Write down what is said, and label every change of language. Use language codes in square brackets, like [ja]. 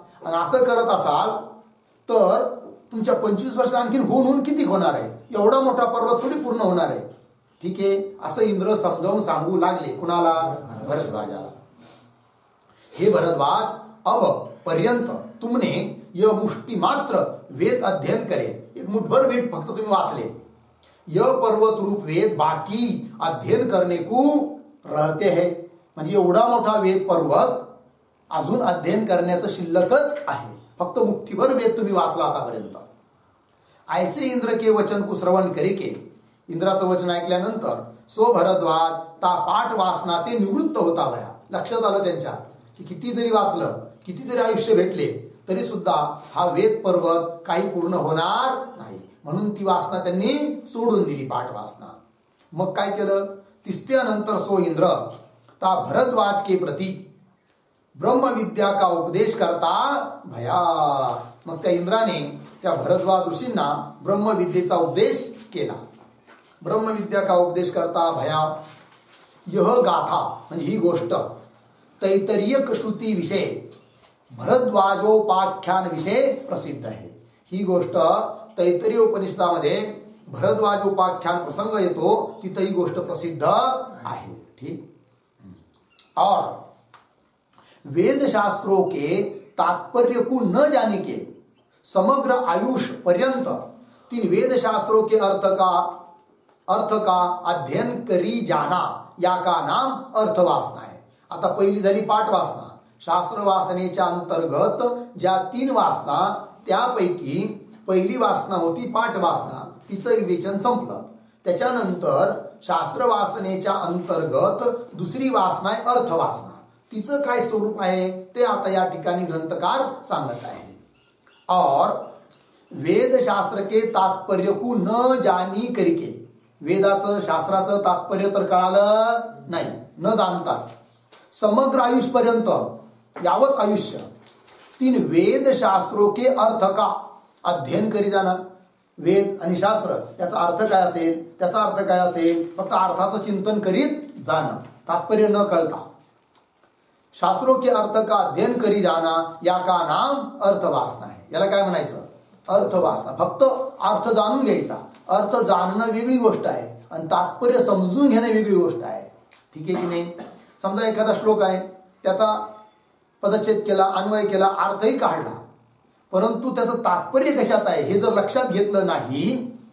[mr] आणि असं करत असाल तर तुमच्या 25 वर्ष आणखीन होऊन किती होणार आहे, एवढा मोठा पर्वत थोडी पूर्ण होणार आहे. ठीक आहे, असं इंद्र समजावून सांगू लागले. कुणाला? भरद्वाजाला. [hi] हे भरद्वाज, अब पर्यंत तुमने यह मुष्टी मात्र वेद अध्ययन करे. [mr] एक मुठभर वेद फक्त तुम्ही वाचले. [hi] यह पर्वत रूप वेद बाकी अध्ययन करने को रहते है. [mr] म्हणजे एवढा मोठा वेद पर्वत अजून अध्ययन करण्याचं शिल्लकच आहे. फक्त मुठ्ठीभर वेद तुम्ही वाचला आतापर्यंत. [hi] ऐसे इंद्र के वचन को श्रवण करिके, [mr] इंद्राचं वचन ऐकल्यानंतर [hi] सो भरद्वाज ता पाठ वासना ते निवृत्त होता भया. [mr] लक्षात आलं त्यांच्या की किती जरी वाचलं, किती जरी आयुष्य भेटले तरी सुद्धा हा वेद पर्वत काही पूर्ण होणार नाही. म्हणून ती वासना त्यांनी सोडून दिली, पाठ वासना. मग काय केलं? [hi] तिसऱ्यानंतर सो इंद्र ता भरद्वाज के प्रति ब्रह्मविद्या का उपदेश करता भया. [mr] मग त्या इंद्राने त्या भरद्वाज ऋषींना ब्रह्मविद्येचा उपदेश केला. [hi] ब्रह्मविद्या का उपदेश करता भया. यह गाथा [mr] म्हणजे ही गोष्ट [hi] तैतरीय श्रुती विषय भरद्वाजोपाख्यान विषय प्रसिद्ध आहे. [mr] ही गोष्ट तैतरीय उपनिषदामध्ये भरद्वाजोपाख्यान प्रसंग येतो, तिथं ही गोष्ट प्रसिद्ध आहे. ठीक. [hi] और वेद शास्त्रों के तात्पर्य को न जाने के समग्र आयुष पर्यंत तीन वेद शास्त्रों के अर्थ का अध्ययन करी जाना या का नाम अर्थवासना है. [mr] आता पहिली झाली पाठ वासना, शास्त्र वासनेच्या अंतर्गत ज्या 3 वासना, त्यापैकी पहिली वासना होती पाठ वासना, तिचं विवेचन संपलं. त्याच्यानंतर शास्त्र वासनेच्या अंतर्गत दुसरी वासना आहे अर्थवासना. तिचं काय स्वरूप आहे ते आता या ठिकाणी ग्रंथकार सांगत आहे. [hi] और वेद शास्त्र के तात्पर्य को न जानी करके, [mr] वेदाचं शास्त्राचं तात्पर्य तर कळालं नाही न जाणताच समग्र आयुष्यपर्यंत, यावत आयुष्य [hi] 3 वेद शास्त्रों के अर्थ का अध्ययन करी जाणार. [mr] वेद आणि शास्त्र याचा अर्थ काय असेल, त्याचा अर्थ काय असेल, फक्त अर्थाचं चिंतन करीत जाणं, तात्पर्य न कळता. [hi] शास्त्रों के अर्थ का अध्ययन करी जाना या का नाम अर्थवासना आहे. [mr] याला काय म्हणायचं, अर्थवासना. फक्त अर्थ जाणून घ्यायचा. अर्थ जाणणं वेगळी गोष्ट आहे आणि तात्पर्य समजून घेणं वेगळी गोष्ट आहे. ठीक आहे की नाही. समजा एखादा श्लोक आहे, त्याचा पदच्छेद केला, अन्वय केला, अर्थही काढला, परंतु त्याचं तात्पर्य कशात आहे हे जर लक्षात घेतलं नाही.